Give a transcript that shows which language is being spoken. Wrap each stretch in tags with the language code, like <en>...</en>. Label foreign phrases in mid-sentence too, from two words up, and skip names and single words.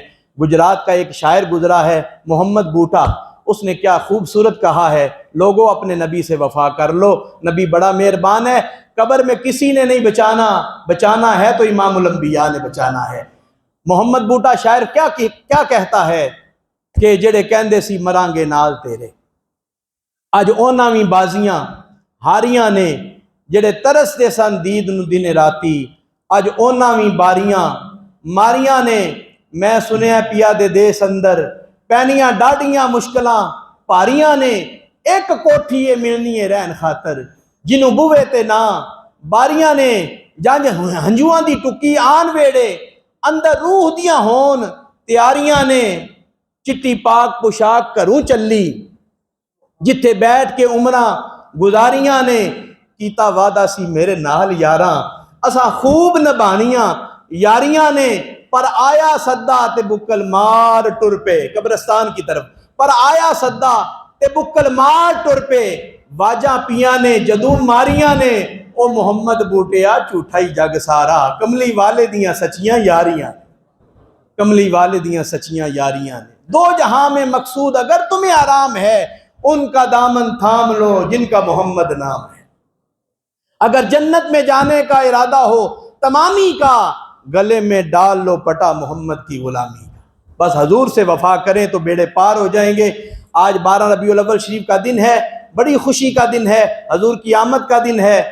<ur>گجرات کا ایک شاعر گزرا ہے محمد بوٹا، اس نے کیا خوبصورت کہا ہے، لوگوں اپنے نبی سے وفا کر لو، نبی بڑا مہربان ہے، قبر میں کسی نے نہیں بچانا، بچانا ہے تو امام الانبیاء نے بچانا ہے۔ محمد بوٹا شاعر کیا کہتا ہے کہ</ur> <pa>جڑے کہندے سی مرانگے نال تیرے، اج اونا وی بازیاں ہاریاں نے، جڑے ترس دے سن دید نو دن راتی، اج اونا وی باریاں ماریاں نے۔ میں سنیا پیا دے دیس اندر پینیاں ڈاڈیاں مشکلاں پاریاں نے، ایک کوٹھی ملنی ہے رہن خاطر جنوں بوے تے نا باریاں نے، جانج ہنجواں دی ٹکی آن ویڑے اندر روح دیاں ہون تیاریاں نے۔ چٹی پاک پوشاک کروں چلی جتھے بیٹھ کے عمراں گزاریاں نے، کیتا وعدہ سی میرے نال یاراں اساں خوب نبھانیاں یاریاں نے، پر آیا صدا تے بکل مار ٹر پے،</pa> <ur>قبرستان کی طرف،</ur> <pa>پر آیا صدا تے بکل مار ٹر پے، واجاں پیاں نے جدوں ماریاں نے، او محمد بوٹیا جھوٹا ہی جگ سارا، کملی والے دیاں سچیاں یاریاں، کملی والے دیاں سچیاں یاریاں نے،</pa> <ur>دو جہاں میں مقصود اگر تمہیں آرام ہے، ان کا دامن تھام لو جن کا محمد نام ہے۔ اگر جنت میں جانے کا ارادہ ہو تمامی کا، گلے میں ڈال لو پٹا محمد کی غلامی کا۔ بس حضور سے وفا کریں تو بیڑے پار ہو جائیں گے۔ آج 12 ربیع الاول شریف کا دن ہے، بڑی خوشی کا دن ہے، حضور کی آمد کا دن ہے۔</ur>